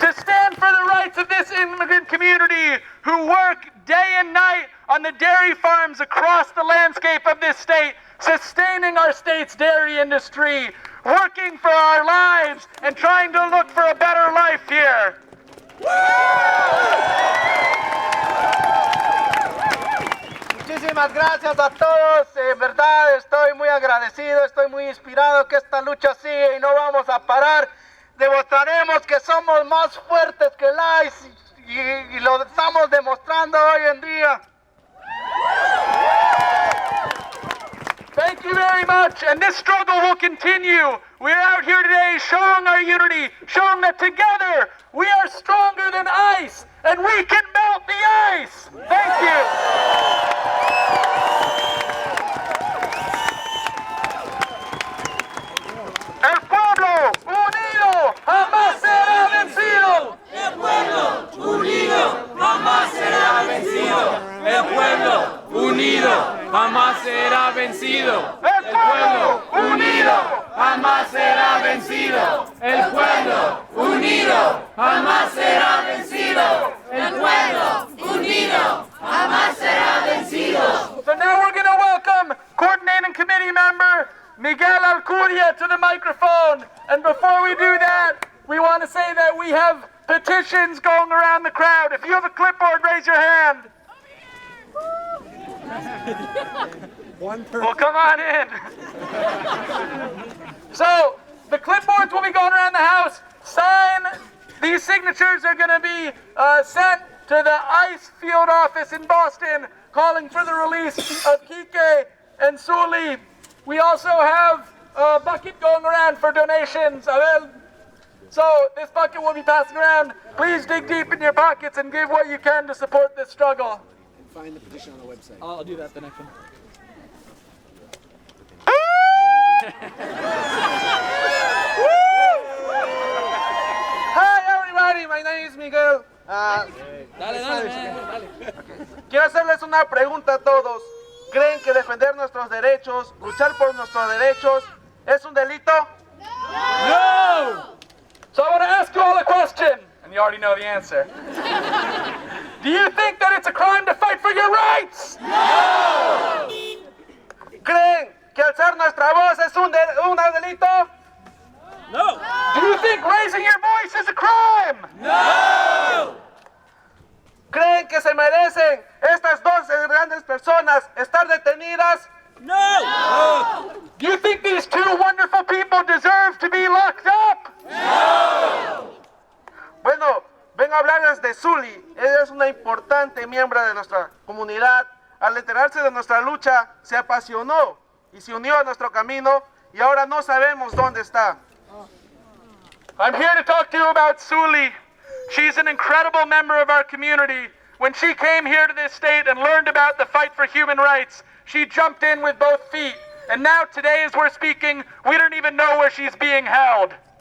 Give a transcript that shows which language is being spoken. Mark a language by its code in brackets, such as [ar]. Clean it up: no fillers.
[en] To stand for the rights of this immigrant community who work day and night on the dairy farms across the landscape of this state, sustaining our state's dairy industry, working for our lives and trying to look for a better life here. [es] Muchísimas gracias a todos. En verdad estoy muy agradecido, estoy muy inspirado que esta lucha sigue y no vamos a parar. Demostraremos que somos más fuertes que el ICE y lo estamos demostrando hoy en día. [en] Thank you very much, and this struggle will continue. We're out here today showing our unity, showing that together we are stronger than ice, and we can melt the ice. Thank you. [es] El pueblo unido jamás será vencido. El pueblo unido jamás será vencido. El pueblo unido jamás será vencido. El pueblo unido jamás será vencido. El pueblo unido jamás será vencido. El pueblo unido jamás será vencido. [en] So now we're going to welcome coordinating committee member Miguel Alcuria to the microphone. And before we do that, we want to say that we have petitions going around the crowd. If you have a clipboard, raise your hand. Well, come on in. So, the clipboards will be going around the house. These signatures are going to be sent to the ICE field office in Boston, calling for the release of Kike and Zully. We also have a bucket going around for donations. So this bucket will be passing around. Please dig deep in your pockets and give what you can to support this struggle. Find the petition on the website. I'll do that the next one. Hi everybody, my name is Miguel. [es] Quiero hacerles una pregunta a todos. ¿Creen que defender nuestros derechos, luchar por nuestros derechos, es un delito? No! [en] So I want to ask you all a question, and you already know the answer. Do you think that it's a crime to fight for your rights? No! [es] ¿Creen que alzar nuestra voz es un delito? No! [en] Do you think raising your voice is a crime? No! [es] ¿Creen que se merecen estas dos grandes personas estar detenidas? No! [en] You think these two wonderful people deserve to be locked up? [es] Bueno, vengo a hablarles de Zully. Ella es una importante miembro de nuestra comunidad. Al enterarse de nuestra lucha, se apasionó y se unió a nuestro camino y ahora no sabemos dónde está. [en] I'm here to talk to you about Zully. She's an incredible member of our community. When she came here to this state and learned about the fight for human rights, she jumped in with both feet. And now today as we're speaking, we don't even know where she's being held.